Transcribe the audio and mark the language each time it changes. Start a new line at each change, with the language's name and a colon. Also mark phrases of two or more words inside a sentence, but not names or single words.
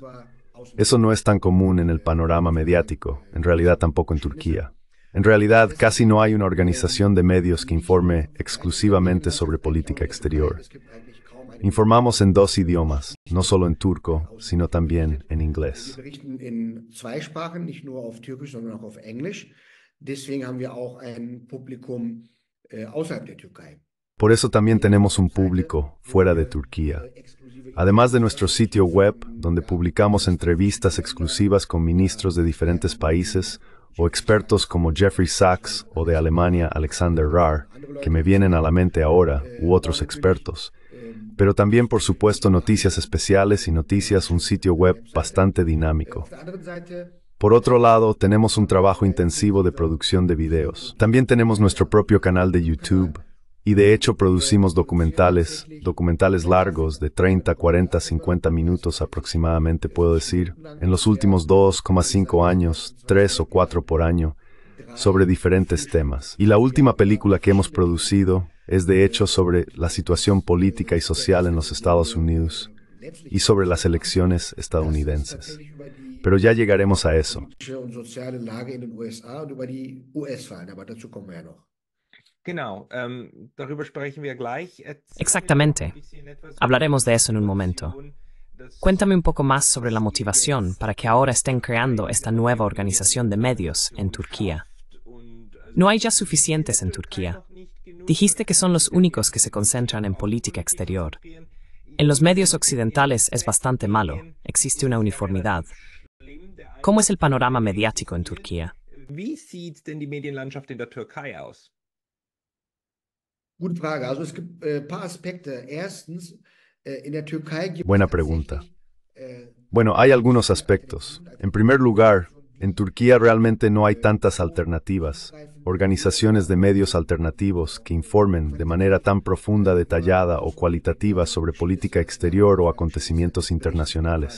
Spanish: Eso no es tan común en el panorama mediático, en realidad tampoco en Turquía. En realidad, casi no hay una organización de medios que informe exclusivamente sobre política exterior. Informamos en 2 idiomas, no solo en turco, sino también en inglés.
German: wir berichten in 2 Sprachen, nicht nur auf Türkisch, sondern auch auf Englisch. Deswegen haben wir auch ein Publikum außerhalb der Türkei.
Spanish: Por eso también tenemos un público fuera de Turquía. Además de nuestro sitio web, donde publicamos entrevistas exclusivas con ministros de diferentes países o expertos como Jeffrey Sachs o de Alemania Alexander Rahr, que me vienen a la mente ahora, u otros expertos. Pero también, por supuesto, noticias especiales y noticias, un sitio web bastante dinámico.
German: Auf der anderen Seite
Spanish: Por otro lado, tenemos un trabajo intensivo de producción de videos. También tenemos nuestro propio canal de YouTube, y de hecho producimos documentales largos de 30, 40, 50 minutos aproximadamente, puedo decir, en los últimos 2,5 años, 3 o 4 por año, sobre diferentes temas. Y la última película que hemos producido es de hecho sobre la situación política y social en los Estados Unidos y sobre las elecciones estadounidenses. Pero ya llegaremos a eso.
German: politische und soziale Lage in den USA und über die US-Wahlen, aber dazu kommen wir ja noch. Genau, darüber sprechen wir gleich.
Spanish: Exactamente. Hablaremos de eso en un momento. Cuéntame un poco más sobre la motivación para que ahora estén creando esta nueva organización de medios en Turquía. ¿No hay ya suficientes en Turquía? Dijiste que son los únicos que se concentran en política exterior. En los medios occidentales es bastante malo, existe una uniformidad. ¿Cómo es el panorama mediático en Turquía?
German: Wie sieht denn die Medienlandschaft in der Türkei aus? Gute Frage. Also es gibt ein paar Aspekte. Erstens, in der Türkei gibt
Spanish: Buena
German: es
Spanish: pregunta.
German: tatsächlich,
Spanish: Bueno, hay algunos aspectos. En primer lugar, en Turquía realmente no hay tantas alternativas, organizaciones de medios alternativos que informen de manera tan profunda, detallada o cualitativa sobre política exterior o acontecimientos internacionales.